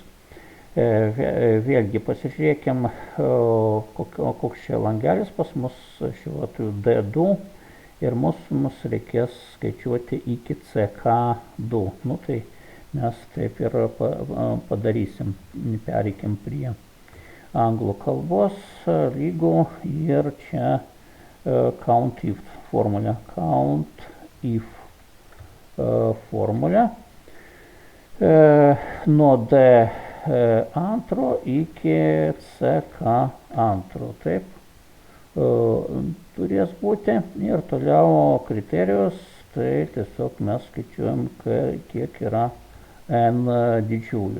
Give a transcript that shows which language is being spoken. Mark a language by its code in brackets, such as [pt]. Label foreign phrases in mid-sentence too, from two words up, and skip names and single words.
[lt] Vėlgi pasižiūrėkim, koks čia langelis pas mus, šiuo atveju D2 ir mums reikės skaičiuoti iki CK2. Tai mes taip ir padarysim, pereikim prie anglų kalbos lygų ir čia count if formulė. Count if formulė nuo D2 iki CK2. Taip turės būti ir toliau kriterijus, tai tiesiog mes skaičiuojam, kiek yra N didžiųjų.